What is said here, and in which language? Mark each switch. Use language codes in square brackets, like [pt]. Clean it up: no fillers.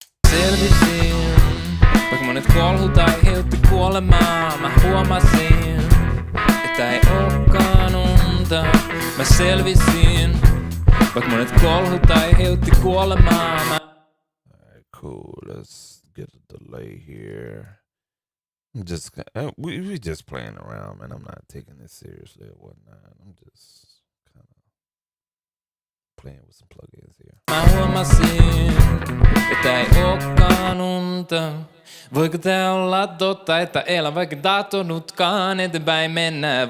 [fi] Selvisin, vaikka monet kolhut aiheutti kuolemaa, mä huomasin, että ei ookaan unta. Mä selvisin, vaikka monet kolhut aiheutti kuolemaa, mä... [en] Alright, cool. Let's get a delay here. I'm just we just playing around, man. I'm not taking this seriously or whatnot. I'm just kind of playing with some plugins here. [fi] Mä huomasin, että ei ookaan unta. Voiko tää olla totta, että elän vaikka tahtonutkaan eteenpäin mennä?